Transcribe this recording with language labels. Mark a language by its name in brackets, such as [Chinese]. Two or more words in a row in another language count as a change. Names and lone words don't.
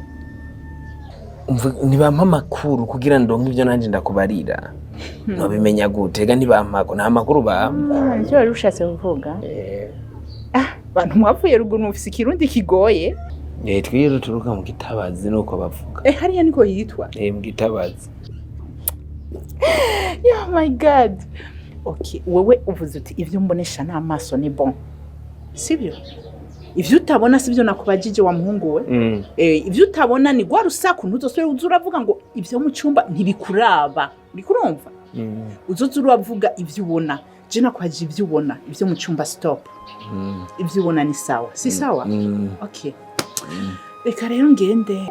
[Rundi] ntibampa amakuru kugira ndonke ivyo nanje ndakubarira nobimenya gute ega ntibampako nta makuru bampa nicyo wari ushatse kuvuga abantu mwavuye ruguru mufise ikirundi kigoye twiye ruturuka mu Gitabazi nuko bavuga hariya niko yitwa mu Gitabazi [English] oh my god okay [Rundi] wewe uvuze uti ivyo mbonesha n'amaso ni bon sibyo ivyo utabona sibyo nakubajije wa muhungu we ivyo utabona ni gwa rusaku ntuzosore uzuravuga ngo ivyo mu cyumba ntibikuraba bikurumva uzoze uravuga ivyo ubona je nakwaje ivyo ubona ivyo mu cyumba stop ivyo ubona ni sawa si sawa okay reka rero ngende